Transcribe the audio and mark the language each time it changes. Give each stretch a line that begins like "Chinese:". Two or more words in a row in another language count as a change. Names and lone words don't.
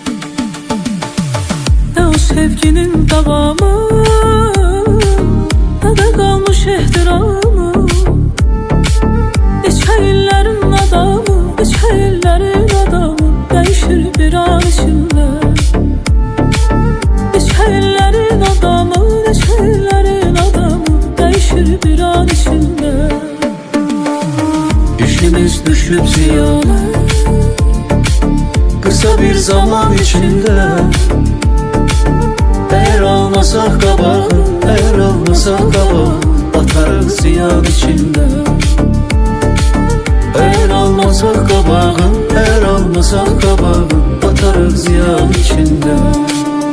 Azerbaijani: Nə o sevginin davamı Nə də qalmış ehtiramı Neçə illərin adamı, neçə illərin adamı Dəyişir bir an içində Neçə illərin adamı, neçə illərin adamı Dəyişir bir an içində İşimiz düşüb ziyana
Turkish: Kısa bir zaman içinde.
Azerbaijani: Eğer almasak qabağın, eğer almasak qabağın Batarıq ziyan içinde. Eğer almasak qabağın, eğer almasak qabağın Batarıq ziyan içinde.